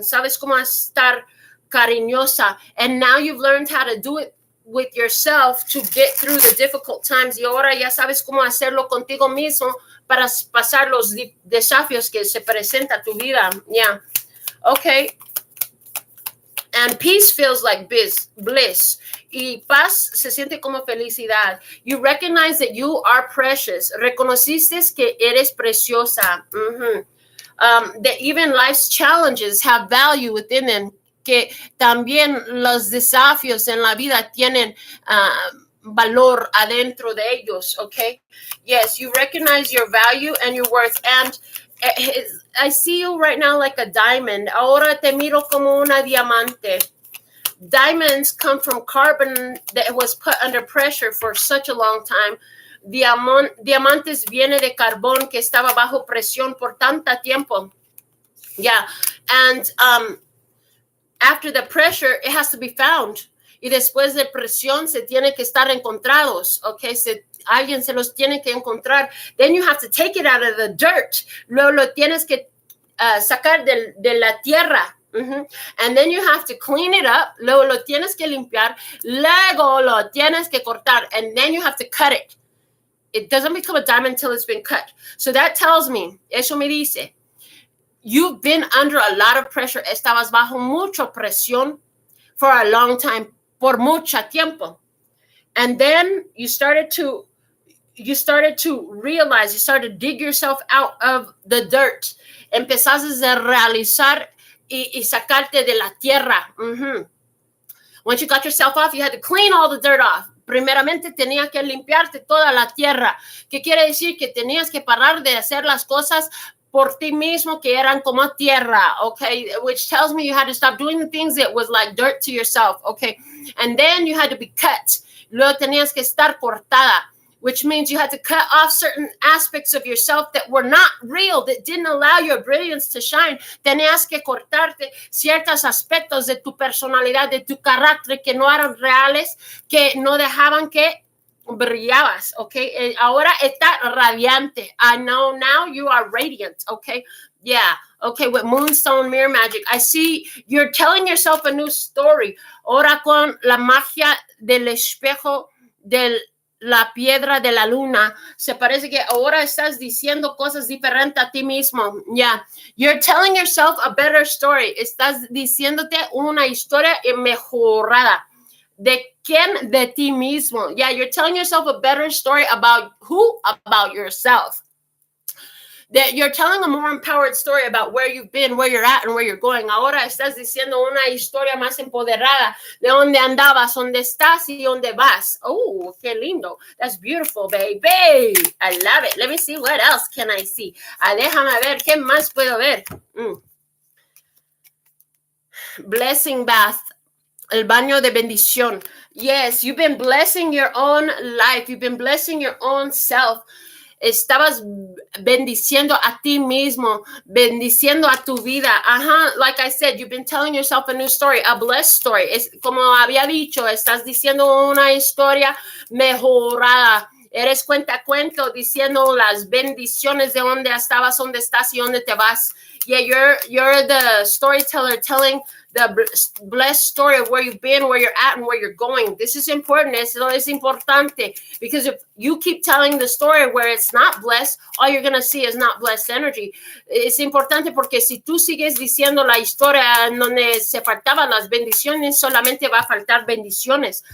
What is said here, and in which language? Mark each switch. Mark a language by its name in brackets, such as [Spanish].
[Spanish] Sabes cómo estar cariñosa. [English] And now you've learned how to do it with yourself to get through the difficult times. [Spanish] Y ahora ya sabes cómo hacerlo contigo mismo para pasar los desafíos que se presenta a tu vida. Yeah. Okay. [English] And peace feels like bliss. [Spanish] Y paz se siente como felicidad. [English] You recognize that you are precious. [Spanish] Reconociste que eres preciosa. [English] That even life's challenges have value within them. [Spanish] Que también los desafíos en la vida tienen valor adentro de ellos. [English] Okay. Yes, you recognize your value and your worth. And I see you right now like a diamond. [Spanish] Ahora te miro como una diamante. [English] Diamonds come from carbon that was put under pressure for such a long time. [Spanish] Diamantes viene de carbón que estaba bajo presión por tanto tiempo. [English] Yeah. And after the pressure, it has to be found. [Spanish] Y después de presión, se tiene que estar encontrados. Okay. Alguien se los tiene que encontrar. [English] Then you have to take it out of the dirt. [Spanish] Luego lo tienes que sacar de la tierra. [English] And then you have to clean it up. [Spanish] Luego lo tienes que limpiar. Luego lo tienes que cortar. [English] And then you have to cut it. It doesn't become a diamond until it's been cut. So that tells me, [Spanish] eso me dice, [English] you've been under a lot of pressure. [Spanish] Estabas bajo mucha presión [English] for a long time, [Spanish] por mucho tiempo. [English] And then you started to realize, you started to dig yourself out of the dirt. [Spanish] Empezaste a realizar y sacarte de la tierra. [English] Once you got yourself off, you had to clean all the dirt off. [Spanish] Primeramente tenías que limpiarte toda la tierra. ¿Qué quiere decir? Que tenías que parar de hacer las cosas por ti mismo que eran como tierra, okay? [English] Which tells me you had to stop doing the things that was like dirt to yourself, okay? And then you had to be cut. [Spanish] Luego tenías que estar cortada, [English] which means you had to cut off certain aspects of yourself that were not real, that didn't allow your brilliance to shine. [Spanish] Tenías que cortarte ciertos aspectos de tu personalidad, de tu carácter que no eran reales, que no dejaban que brillabas, okay? Ahora está radiante. [English] I know now you are radiant, okay? Yeah, okay, with Moonstone Mirror Magic. I see you're telling yourself a new story. [Spanish] Ahora con la magia del espejo de la piedra de la luna, se parece que ahora estás diciendo cosas diferentes a ti mismo. [English] Yeah, you're telling yourself a better story. [Spanish] Estás diciéndote una historia mejorada. ¿De quién? De ti mismo. [English] Yeah, you're telling yourself a better story about who? About yourself. That you're telling a more empowered story about where you've been, where you're at, and where you're going. [Spanish] Ahora estás diciendo una historia más empoderada de dónde andabas, dónde estás y dónde vas. [English] Oh, [Spanish] qué lindo. [English] That's beautiful, baby. I love it. Let me see what else can I see. [Spanish] Déjame ver, ¿qué más puedo ver? [English] Blessing bath. [Spanish] El baño de bendición. [English] Yes, you've been blessing your own life. You've been blessing your own self. [Spanish] Estabas bendiciendo a ti mismo, bendiciendo a tu vida. [English] Like I said, you've been telling yourself a new story, a blessed story. [Spanish] Es como había dicho, estás diciendo una historia mejorada. Eres cuentacuento diciendo las bendiciones de donde estabas, donde estás y donde te vas. [English] Yeah, you're the storyteller telling the blessed story of where you've been, where you're at, and where you're going. This is important. [Spanish] Esto es importante. [English] Because if you keep telling the story where it's not blessed, all you're going to see is not blessed energy. [Spanish] Es importante porque si tú sigues diciendo la historia en donde se faltaban las bendiciones, solamente va a faltar bendiciones.